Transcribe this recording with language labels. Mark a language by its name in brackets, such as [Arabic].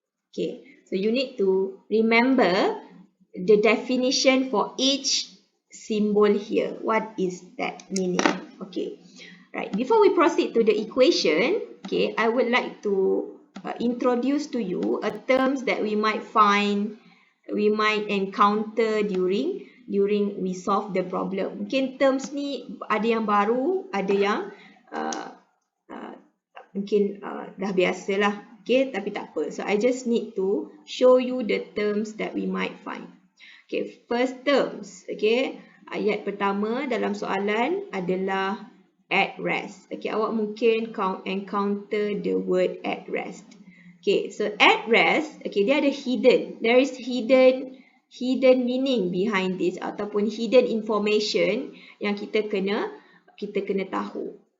[English] Okay, so you need to remember the definition for each symbol here. What is that meaning? Okay, right. Before we proceed to the equation, okay, I would like to introduce to you a terms that we might encounter during we solve the problem. [Malay] Mungkin terms ni ada yang baru, ada yang mungkin dah biasalah. Okay, tapi tak apa. [English] So I just need to show you the terms that we might find. [Malay] Okay, [English] first terms. [Malay] Okay, ayat pertama dalam soalan adalah at rest. [English] Okay, [Malay] awak mungkin [English] encounter the word at rest. Okay, so at rest, okay, [Malay] dia ada [English] hidden. There is hidden meaning behind this [Malay] ataupun [English] hidden information [Malay] yang kita kena tahu.